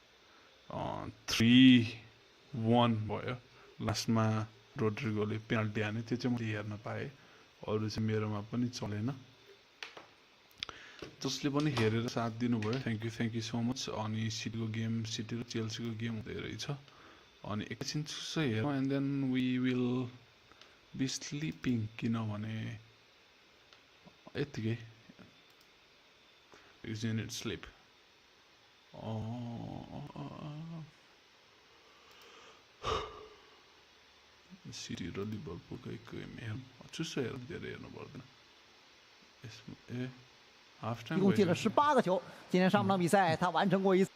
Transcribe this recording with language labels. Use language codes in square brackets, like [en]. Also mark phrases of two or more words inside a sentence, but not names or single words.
[ne] 3-1 भयो लास्टमा रोड्रिगोले पेनल्टी हाने त्यो चाहिँ मैले हेर्न पाएँ अरू चाहिँ मेरोमा पनि चलेन जसले पनि हेरेर साथ दिनुभयो [en] thank you so much [ne] अनि सिटीको गेम सिटी र चेल्सीको गेम हुँदै रहेछ अनि एकैछिन चुस्सो हेरौँ [en] and then we will be sleeping [ne] किनभने यत्तिकै युनिट स्लिप सिटी र लिभरपुलको गेम हेरौँ चुस्सो हेरौँ धेरै हेर्नु पर्दैन ए [zh] 一共进了18个球。今天上半场比赛，他完成过一次。